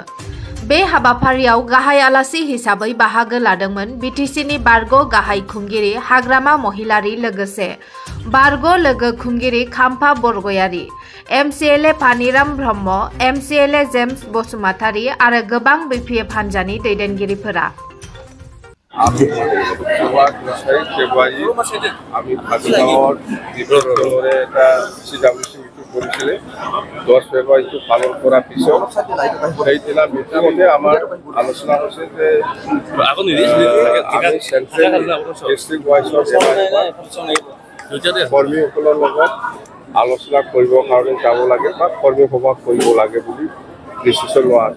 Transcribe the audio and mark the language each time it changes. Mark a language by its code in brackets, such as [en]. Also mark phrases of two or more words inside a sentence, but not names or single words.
[brx] बे हाबाफारियाव गाहाय आलासि हिसाबै बाहागो लादोंमोन BTCनि बारग' गाहाय खुंगिरि हाग्रामा महिलारि लोगोसे बारग' लोगो खुंगिरि खाम्फा बरगयारी, MCLA पानिराम ब्रह्म, MCLA जेम्स बसुमतारी आरो गोबां BPF हान्जानि दैदेनगिरिफोरा। [as] আমি ভাগগাঁৱৰ ডিব্ৰুগড়ৰে এটা CWC মিটিং কৰিছিলে 10 ফেব্ৰুৱাৰীটো পালন কৰাৰ পিছত সেইদিনা মিটিঙতে আমাৰ আলোচনা হৈছে যে আমি [en] central district wise [as] কৰ্মীসকলৰ লগত আলোচনা কৰিবৰ কাৰণে যাব লাগে বা কৰ্মী সভা কৰিব লাগে বুলি ডিচিশ্যন লোৱা আছে।